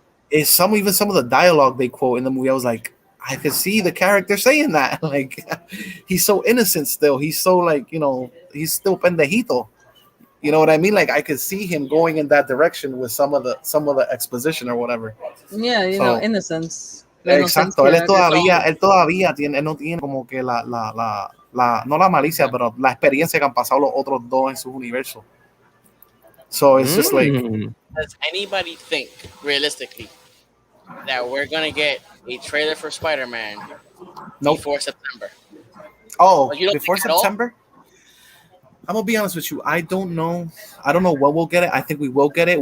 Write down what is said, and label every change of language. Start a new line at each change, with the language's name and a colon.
English: is some of the dialogue they quote in the movie. I was like, I could see the character saying that. Like, he's so innocent still. He's so like, he's still pendejito. You know what I mean? Like, I could see him going in that direction with some of the exposition or whatever. Yeah, So, innocence.
Spanish: La exacto. inocencia. Él todavía tiene, él no tiene como que no la malicia, pero la experiencia que han pasado los otros dos en su universo.
English: So it's just like, Does anybody think realistically that we're gonna get a trailer for Spider-Man before September? oh, Like, you don't before think at all? September? I'm gonna be honest with you. I don't know. I don't know when we'll get it. I think we will get it.